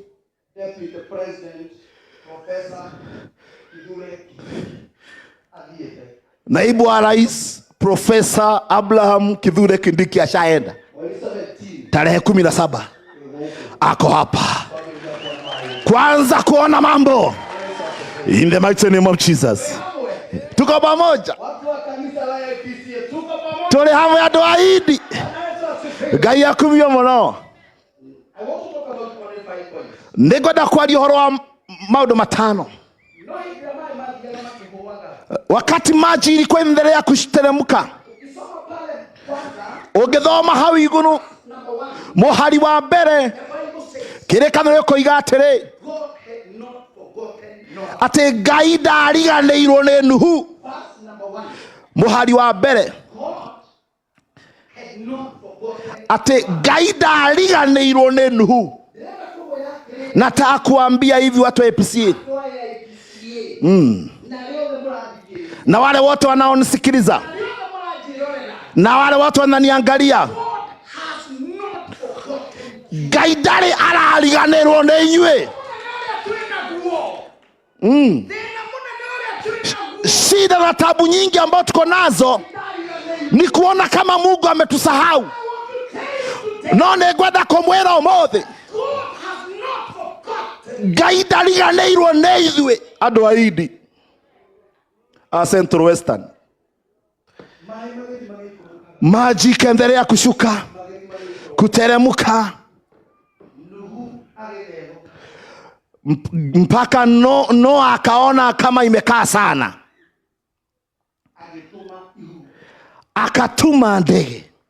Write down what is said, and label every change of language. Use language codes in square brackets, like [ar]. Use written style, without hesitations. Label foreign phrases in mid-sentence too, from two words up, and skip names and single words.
[en] Deputy President Professor Kithure Kindiki. [sw] Naibu wa Rais Professor Abraham Kithure Kindiki ashaenda. Tarehe 17 ako hapa kwanza kuona mambo. [en] In the mighty name of Jesus. [sw] Tuko pamoja. Watu wa kanisa la IPCA tuko pamoja. [ki] Tole hapo ya doaidi. Ngai akumio muno. [en] I want to talk about 5 points. [ki] Nĩngwenda kwaria ũhoro wa maũndũ matano. [sw] Wakati maji ilikuwa inaendelea kuteremka, [ki] ungithoma hau igũrũ mũhari wa mbere kĩrĩkanĩro gĩkoiga atĩrĩ atĩ Ngai ndariganĩirwo nĩ Nuhu. Mũhari wa mbere atĩ Ngai ndariganĩirwo nĩ Nuhu. [sw] Nataka kuambia hivi watu wa IPCA na wale wote wanaonisikiliza na wale wote wananiangalia, [ki] Ngai ndari arariganĩrwo nĩ inyuĩ. [sw] Shida na tabu nyingi ambazo tuko nazo ni kuona kama Mungu ametusahau. [ki] No nĩngwenda kũmwĩra ũmũthĩ Ngai ndariganĩirwo nĩ ithuĩ andũ a Idi a Central Western. [sw] Maji kaendelea kushuka, kuteremuka, mpaka no akaona kama imekaa sana, akatuma ndege.